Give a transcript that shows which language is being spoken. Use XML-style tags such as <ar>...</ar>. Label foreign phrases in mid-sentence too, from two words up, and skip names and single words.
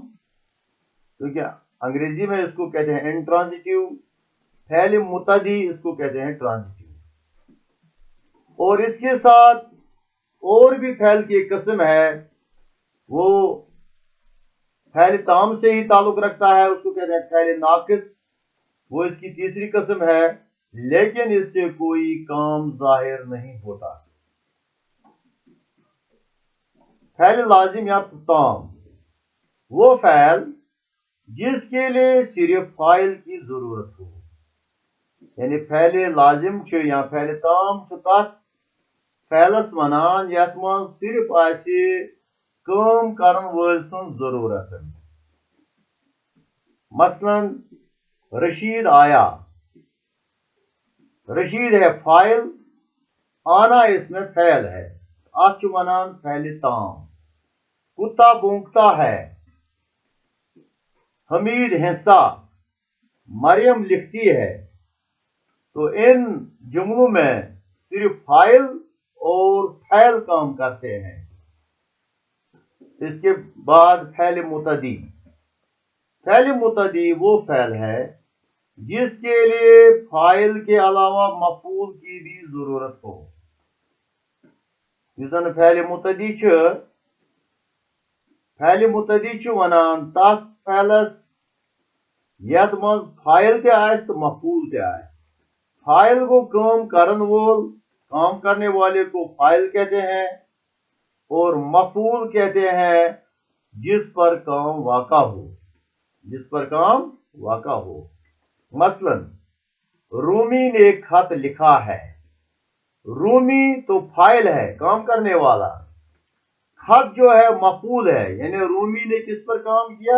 <ur>کیونکہ انگریزی میں اس کو کہتے ہیں انٹرانزیٹیو، فعل متعدی اس کو کہتے ہیں ٹرانزیٹیو، اور اس کے ساتھ اور بھی فعل کی ایک قسم ہے، وہ فعل تام سے ہی تعلق رکھتا ہے، اس کو کہتے ہیں فعل ناقص، وہ اس کی تیسری قسم ہے، لیکن اس سے کوئی کام ظاہر نہیں ہوتا۔ فعل لازم یا تام وہ فعل جس کے لیے صرف فاعل کی ضرورت ہو،</ur> <ks>یعنی فعل لازم یا فعل تام تک فعلس ونان یت من صرف آسہِ کٲم کرن وٲلۍ سٕنٛز ضرورت۔</ks> <ur>مثلاً رشید آیا، رشید ہے فاعل، آنا اس میں فعل ہے،</ur> <ks>اتھ چھُ ونان فعل تام۔</ks> <ur>کتا بونکتا ہے، حمید ہنسا، مریم لکھتی ہے۔ تو ان جملوں میں صرف فاعل اور فعل کام کرتے ہیں۔ اس کے بعد فعل متعدی۔ فعل متعدی وہ فعل ہے جس کے لیے فاعل کے علاوہ مفعول کی بھی ضرورت ہو۔</ur> <ks>یُس زن فعل متعدی چھُ ونان تس فعلس یتھ منٛز فاعل تہِ آسہِ تہٕ مفعول تہِ آسہِ۔ فاعل کو کام کرن وول،</ks> <ur>کام کرنے والے کو فاعل کہتے ہیں، اور مفعول کہتے ہیں جس پر کام واقع ہو۔ مثلا رومی نے خط لکھا ہے۔ رومی تو فاعل ہے، کام کرنے والا، خط جو ہے مفعول ہے، یعنی رومی نے کس پر کام کیا؟</ur>